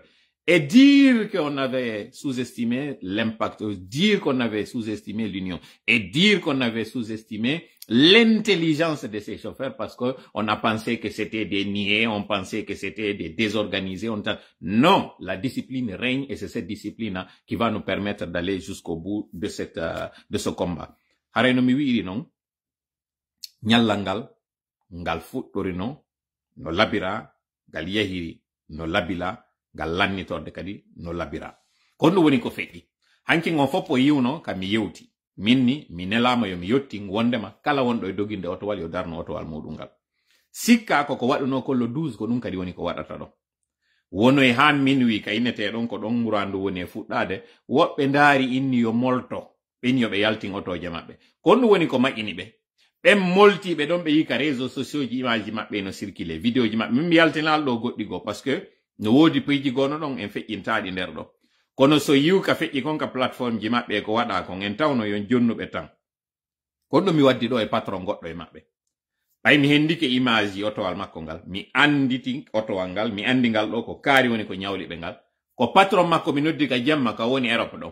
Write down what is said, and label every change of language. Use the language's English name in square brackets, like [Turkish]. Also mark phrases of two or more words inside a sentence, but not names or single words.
[French] Et dire qu'on avait sous-estimé l'impact, dire qu'on avait sous-estimé l'union, et dire qu'on avait sous-estimé l'intelligence de ces chauffeurs parce qu'on a pensé que c'était des niais, on pensait que c'était des désorganisés. Non, la discipline règne et c'est cette discipline qui va nous permettre d'aller jusqu'au bout de ce combat. [Fula] Hareno mi wiiri non, ngal fuɗɗorino no labira ngal yahiri no labila ngal lannitorde kadi no labira. Kon ɗum woni ko feƴƴi. Hanki ngon fof o yiwno kam mi yewti. Minni mi nelama yo mi yetti wondema kala wonɗo e doginde otowal yo darno otowal muɗum ngal. Sikka ko waɗuno ko le 12 ko ɗum kadi woni ko waɗata ɗo. Wono e han min wi ka inneteɗon ko ɗon murandu woni e fuɗɗade woɓɓe ndaari inni yo molto ɓen yo ɓe yaltin otoje maɓɓe. Kon ɗum woni ko maƴƴini ɓe. Ɓen moltiɓe ɗon ɓe yi ka [French] réseaux sociaux [Fula] ji image maɓɓe no circulé vidéo ji maɓɓe. Min mi yaltinal ɗo goɗɗi go [French] parce que [Fula] no woodi peyji gono ɗon en feƴƴintaɗi nder ɗo. Kono so yiw ka feƴƴi kon ka plateforme ji maɓɓe ko waɗa kon en tawno yon jonnuɓe tan. Kon ɗum mi waddi ɗo e patron goɗɗo e maɓɓe. Bay mi hendike image otowal makko ngal mi anditi otowal ngal mi andi ngal do ko kaari woni ko nyawli be ngal ko patron makko mi noddi ka jamma ka woni Europe do